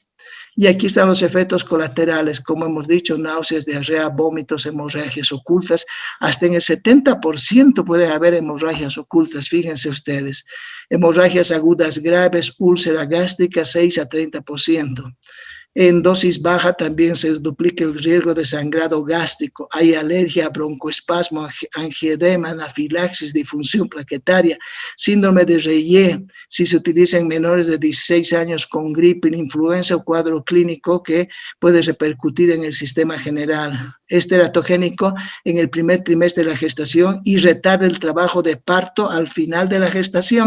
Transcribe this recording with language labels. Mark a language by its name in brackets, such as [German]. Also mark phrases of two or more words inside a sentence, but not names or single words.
[Spanish] Y aquí están los efectos colaterales, como hemos dicho, náuseas, diarrea, vómitos, hemorragias ocultas. Hasta en el 70% pueden haber hemorragias ocultas, fíjense ustedes. Hemorragias agudas graves, úlcera gástrica, 6 a 30%. En dosis baja también se duplica el riesgo de sangrado gástrico. Hay alergia, broncoespasmo, angioedema, anafilaxis, disfunción plaquetaria, síndrome de Reye, si se utiliza en menores de 16 años con gripe, influenza o cuadro clínico que puede repercutir en el sistema general. Es teratogénico en el primer trimestre de la gestación y retarda el trabajo de parto al final de la gestación.